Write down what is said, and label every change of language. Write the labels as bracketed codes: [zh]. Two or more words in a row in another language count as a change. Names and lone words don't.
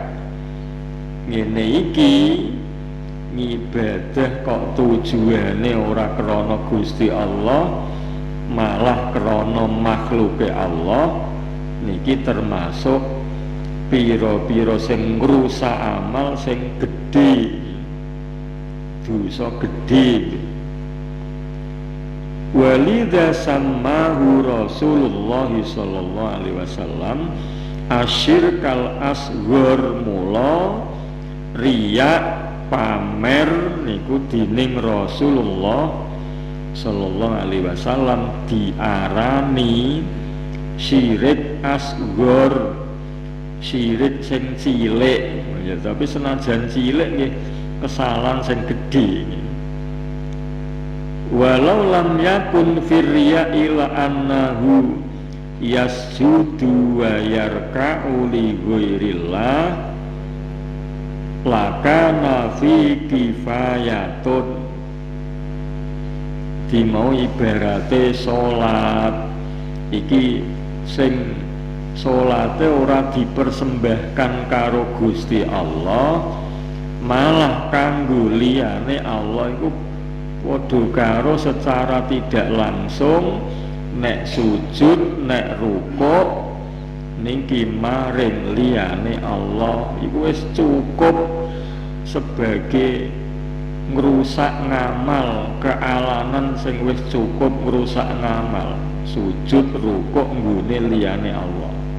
[jv] Ngene iki ngibadah kok tujuane ora krana Gusti Allah, malah krana makhluke Allah, niki termasuk pira-pira sing ngrusak amal sing gedhe, dosa gedhe. [ar] ولذا سماه رسول الله صلى الله عليه وسلم الشرك الأصغر, [jv] mula riya pamer niku dening Rasulullah [ar] صلى الله عليه وسلم [jv] diarani [ar] شرك أصغر, [jv] syirik sing cilik. Ya, tapi senajan cilik nggih kesalahan sing gedhe. [ar] ولو لم يكن في الرياء إلا أنه يسجد ويركع لغير الله لكان في كفاية. [jv] Dimau ibarate salat iki sing salate ora dipersembahkan karo Gusti Allah, malah kanggo liyane Allah iku padha karo [id] secara tidak langsung [jv] nek sujud, nek rukuk niki maring liyane Allah iku wis cukup sebagai ngrusak ngamal, kealanan sing wis cukup ngrusak ngamal, sujud rukuk nggone liyane Allah.